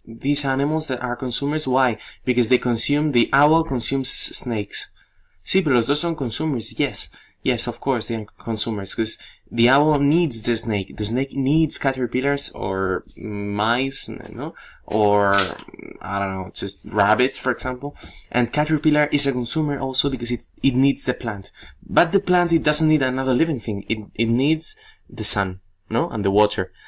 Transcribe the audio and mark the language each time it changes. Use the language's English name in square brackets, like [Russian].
[English] These animals that are consumers, why? Because the owl consumes snakes. [Spanish] Sí, pero los dos son consumers, [English] yes. Yes, of course, they are consumers, because the owl needs the snake needs caterpillars or mice, no? Or, I don't know, just rabbits, for example. And caterpillar is a consumer also because it needs the plant. But the plant, it doesn't need another living thing. It needs the sun, no? And the water.